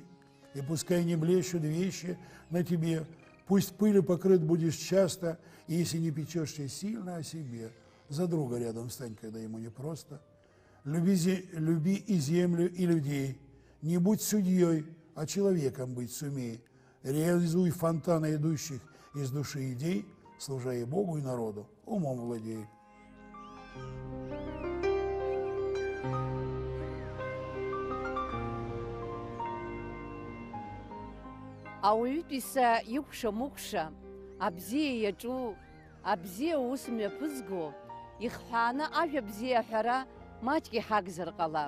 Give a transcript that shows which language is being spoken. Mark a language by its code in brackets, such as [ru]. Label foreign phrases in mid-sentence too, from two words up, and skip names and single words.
[ru] И пускай не блещут вещи на тебе, пусть пылью покрыт будешь часто, и если не печешься сильно о себе, за друга рядом встань, когда ему непросто. Люби и землю, и людей, не будь судьей, а человеком быть сумей. Реализуй фонтаны идущих из души идей, служа и Богу, и народу, умом владей. [ab] Ауаҩытәыҩса икәша-мыкәша, абзиа иаҿу, абзиа ус мҩаԥызго, ихҳәааны ажәа бзиа аҳәара маҷк иҳагзар ҟалап.